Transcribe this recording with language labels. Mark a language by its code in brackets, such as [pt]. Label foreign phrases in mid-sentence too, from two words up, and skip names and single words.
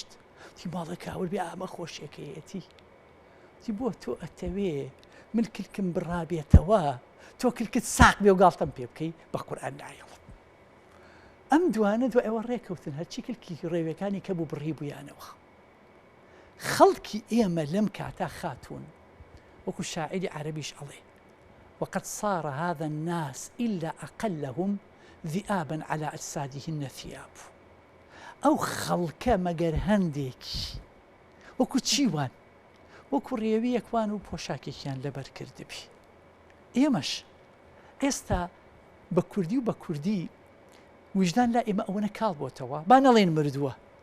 [ckb] تی باڵە کاول بێ ئامە خۆشیەکەیەتی، تی بۆ تۆ ئەتەوێ من کلکم بڕابێتەوە، تۆ کلکت ساق بێ و گاڵتەم پێ بکەی، بە قورئان نایەڵم. ئەم دوانە دوای ئەوە ڕێکەوتن هەرچی کلکی ڕێوەکانی کە بوو بڕی بوویانەوە. خەڵکی ئێمە لەم کاتا خاتون وەکو شاعری عەرەبیش ئەڵێ [ar] وقد صار هذا الناس إلا أقلهم ذئابا على أجسادهن ثياب. [ckb] ئەو خەڵکە مەگەر هەندێکی وەکو چیوان، وەکو ڕێویەکوان و پۆشاکێکیان لەبەر کردبی. ئێمەش ئێستا بە کوردی و بە کوردی وجدان لا ئێمە ئەوەنە کاڵ بۆتەوە، با نەڵێن مردووە،